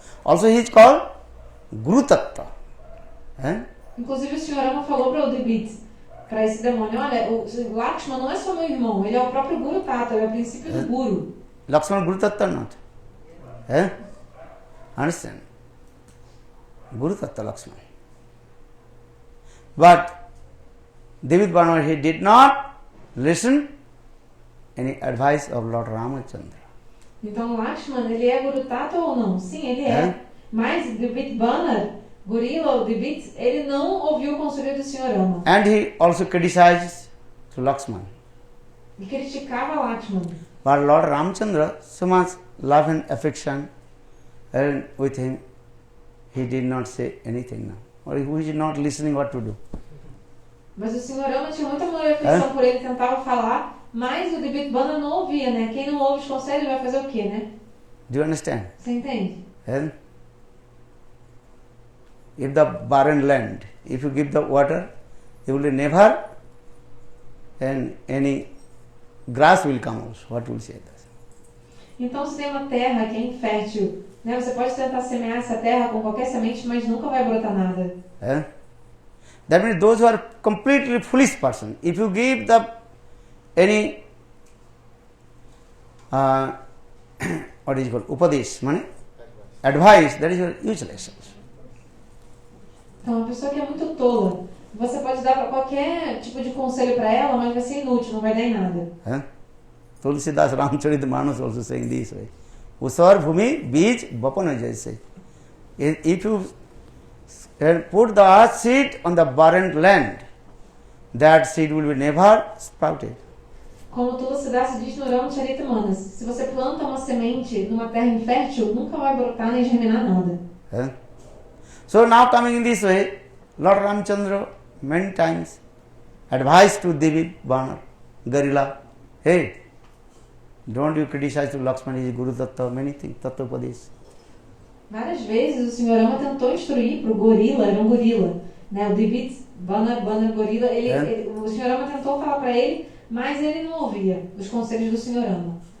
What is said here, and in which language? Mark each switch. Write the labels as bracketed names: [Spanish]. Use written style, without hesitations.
[English] Also he is called Guru Tattva. [Portuguese] Inclusive o Sr. Rama falou para o Divid, para esse demônio, olha, o Lakshman não é só meu irmão, ele é o próprio Guru Tattva, ele é o princípio do Guru. [English] Lakshman Guru Tattva not. Understand? Guru Tattva Lakshman. But Divid Banar, he did not listen any advice of Lord Ramachandra. [Portuguese] Então Lakshman, ele é Guru Tattva ou não? Sim, ele é. Mas Divid Banar, Gorila ou Divid, ele não ouviu o conselho do Sr. Rama. [English] And he also criticized to Lakshman. [Portuguese] e criticava Lakshman. [English] But Lord Ramchandra, so much love and affection, and with him, he did not say anything now. Or he was not listening what to do. [Portuguese] Mas o Senhor Rama tinha muita amor e afeição por ele, tentava falar, mas o Dibit Bana não ouvia, né? Quem não ouve os conselhos vai fazer o quê, né? [English] Do you understand? [Portuguese] Você entende? [English] And if the barren land, if you give the water, you will never, and any grass will come also. What will say that? [Portuguese] Então, se tem uma terra que é infértil, né? Você pode tentar semear essa terra com qualquer semente, mas nunca vai brotar nada. [English] That means those who are completely foolish person, if you give the any what is it called, upadesh, money, advice, that is useless. [Portuguese] Então, uma pessoa que é muito tola, você pode dar qualquer tipo de conselho para ela, mas vai ser inútil, não vai dar em nada. [English] Tulsidas Ramcharitmanas also saying this way. [Hindi] Usar bhumi bij bapana jaise. [English] If you put the seed on the barren land, that seed will be never sprouted. [Portuguese] Como Tulsidas diz no Ramcharitmanas, se você planta uma semente numa terra infértil, nunca vai brotar nem germinar nada. [English] So now coming in this way, Lord Ramchandra many times advised to Devi Banar, Garila, hey, don't you criticize to Lakshman, he is Guru Tattva, many things, Tattva Upadesh. [Portuguese] Várias vezes o Senhor Rama tentou instruir para o gorila, era um gorila, né? O Dibit Banar gorila, o Senhor Rama tentou falar para ele, mas ele não ouvia os conselhos do Senhor Rama.